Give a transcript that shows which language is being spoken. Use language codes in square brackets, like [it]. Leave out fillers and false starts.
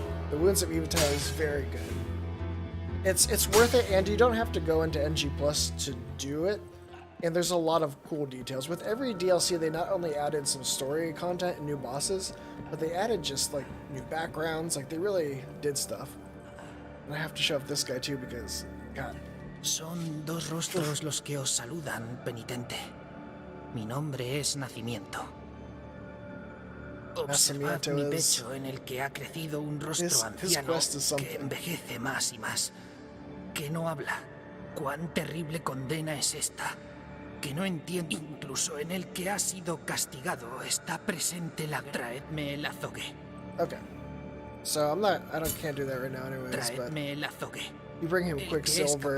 [en] The Wounds of Evitide is very good. It's worth it, and you don't have to go into NG Plus to do it. And there's a lot of cool details. With every DLC, they not only added some story content and new bosses, but they added just like new backgrounds. Like they really did stuff. And I have to show up this guy too because, God. [es] Son dos rostros los que os saludan, penitente. Mi nombre es Nacimiento. Observad mi pecho en el que ha crecido un rostro anciano que envejece más y más. Que no habla. Cuán terrible condena es esta. Que no entiendo. Incluso en el que ha sido castigado está presente la... Traedme el azogue. [en] Okay. So can't do that right now anyways, [es] Traedme el azogue. [en] You bring him Quicksilver,